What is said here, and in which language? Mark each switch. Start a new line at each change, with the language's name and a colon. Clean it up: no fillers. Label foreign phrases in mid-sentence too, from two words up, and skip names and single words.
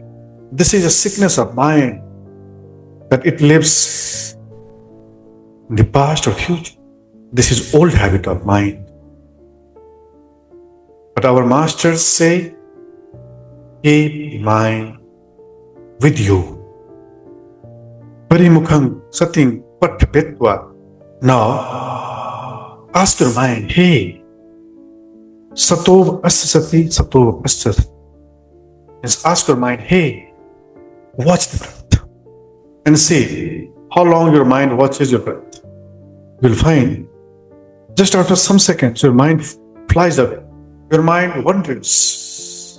English: This is a sickness of mind, that it lives in the past or future. This is old habit of mind. But our masters say, keep mind with you.
Pali: Parimukham sating patthapetva.
English: Now, ask your mind,
Pali: hey, satov asasati, satov asasati.
English: Just ask your mind, hey, watch the breath. And see how long your mind watches your breath. You'll find just after some seconds, your mind flies away. Your mind wanders.